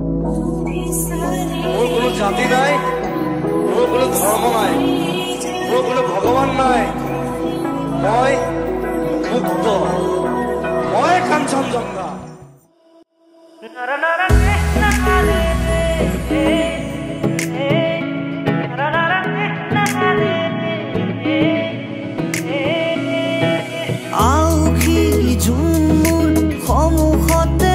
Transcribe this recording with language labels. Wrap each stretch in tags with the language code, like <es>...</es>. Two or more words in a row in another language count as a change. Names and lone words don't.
<as>মোর কোনো জাতি নাই, মোর কোনো ধর্ম নাই, মোর কোনো ভগবান নাই। মই মুক্ত, মই কাঞ্চনজঙ্ঘা। আউখি ঝুমুৰ সন্মুখতে</as>